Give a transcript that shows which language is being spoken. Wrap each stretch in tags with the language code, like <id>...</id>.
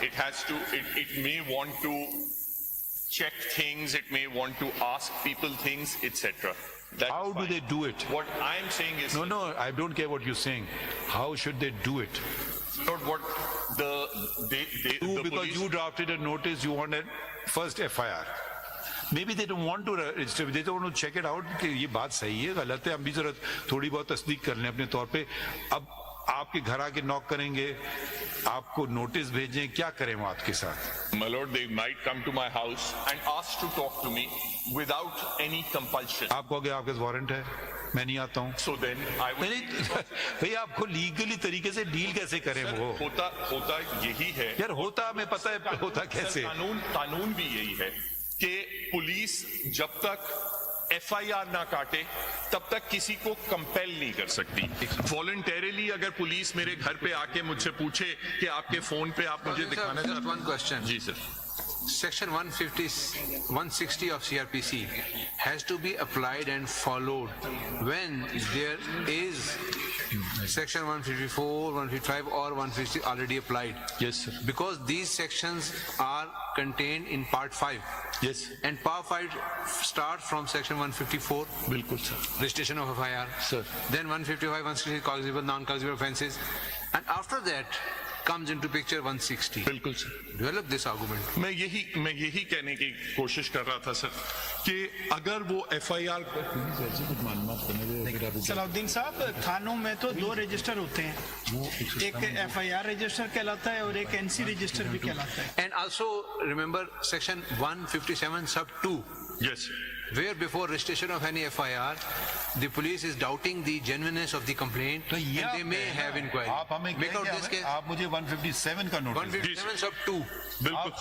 <en>It has to, it may want to check things, it may want to ask people things, etc. How do they do it? What I'm saying is... No, I don't care what you're saying. How should they do it? Not what the because police... you drafted a notice, you want a first FIR. Maybe they don't want to register, they don't want to check it out</en> <hi>कि ये बात सही है, गलत है, हम भी जरा थोड़ी बहुत तस्दीक कर लें अपने तौर पे. अब आपके घर आके नॉक करेंगे, आपको नोटिस भेजें, क्या करें वो आपके साथ?</hi> <en>My lord, they might come to my house and ask to talk to me without any compulsion.</en> <hi>आप कहोगे आपके पास वारंट है, मैं नहीं आता हूँ.</hi> <en>So then I would...</en> <hi>भाई आपको लीगली तरीके से डील कैसे करें वो? होता यही है. यार होता हमें पता है होता कैसे? कानून भी यही है कि पुलिस जब तक FIR ना काटे तब तक किसी को कंपेल नहीं कर सकती. वॉलंटरली अगर पुलिस मेरे घर पे आके मुझसे पूछे कि आपके फोन पे आप मुझे दिखाना चाहते हैं.</hi> <en>One question.</en> <hi>Ji sir.</hi> <en>Section 160 of CRPC has to be applied and followed when there is Section 154, 155 or 150 already applied. Yes, sir. Because these sections are contained in Part 5. Yes. And Part 5 starts from Section 154.</en> <hi>बिल्कुल sir.</hi> <en>Registration of FIR. Sir. Then 155, 160 cognizable, non-cognizable offences. And after that comes into picture 160.</en> <hi>बिल्कुल sir.</hi> <en>Develop this argument.</en> <hi>मैं यही कहने की कोशिश कर रहा था सर कि अगर वो FIR सलाउद्दीन साहब, थानों में तो 2 रजिस्टर होते हैं, एक FIR रजिस्टर कहलाता है और एक NC रजिस्टर भी कहलाता है.</hi> <en>And also remember Section 157 sub 2. Yes. Where before registration of any FIR, the police is doubting the genuineness of the complaint,</en> <hi>तो ये</hi> <en>and they may have inquiry.</en> <hi>आप हमें</hi> <en>Make out this case.</en> <hi>आप मुझे 157 का नोटिस</hi> <en>157 sub 2.</en> <hi>बिल्कुल</hi>